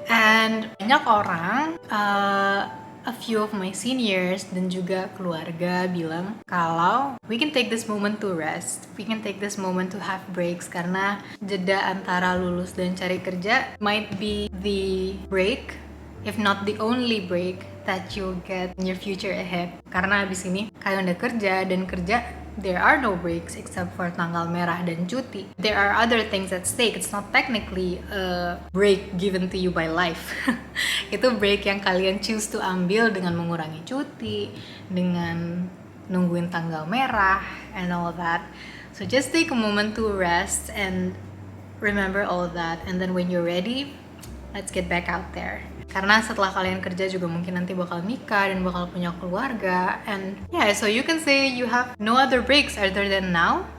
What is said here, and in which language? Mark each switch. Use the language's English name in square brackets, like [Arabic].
[English] And [Indonesian] banyak orang, [English] a few of my seniors [Indonesian] dan juga keluarga bilang kalau [English] we can take this moment to rest, we can take this moment to have breaks, [Indonesian] karena jeda antara lulus dan cari kerja [English] might be the break, if not the only break that you'll get in your future ahead. [Indonesian] Karena abis ini kalian udah kerja dan kerja, [English] there are no breaks except for [Indonesian] tanggal merah dan cuti. [English] There are other things at stake. It's not technically a break given to you by life. [Indonesian] Itu break yang kalian [English] choose to [Indonesian] ambil dengan mengurangi cuti, dengan nungguin tanggal merah [English] and all that. So just take a moment to rest and remember all of that, and then when you're ready, let's get back out there. [Indonesian] Karena setelah kalian kerja juga mungkin nanti bakal nikah dan bakal punya keluarga, [English] and yeah, so you can say you have no other breaks other than now.